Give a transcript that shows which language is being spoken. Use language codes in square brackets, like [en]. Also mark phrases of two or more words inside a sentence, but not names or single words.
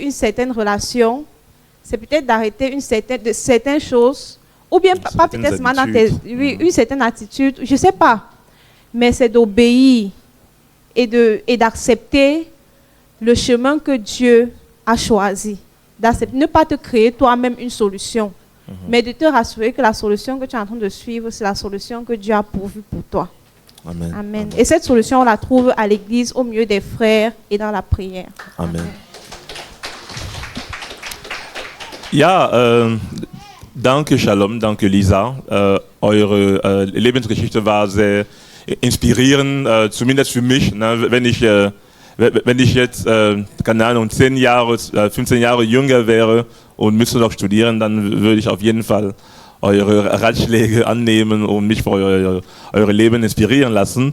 [fr] une certaine relation, c'est peut-être d'arrêter certaines choses, ou bien pas peut-être une certaine attitude, je ne sais pas, mais c'est d'obéir et d'accepter le chemin que Dieu a choisi, ne pas te créer toi-même une solution, mais de te rassurer que la solution que tu es en train de suivre, c'est la solution que Dieu a pourvue pour toi. Amen. Amen. Et cette solution, on la trouve à l'église, au milieu des frères et dans la prière. Amen. [de] Ja, danke Shalom, danke Lisa. Eure Lebensgeschichte war sehr inspirierend, zumindest für mich. Ne? Wenn ich jetzt, keine Ahnung, 10 Jahre, 15 Jahre jünger wäre und müsste noch studieren, dann würde ich auf jeden Fall eure Ratschläge annehmen und mich für eure Leben inspirieren lassen.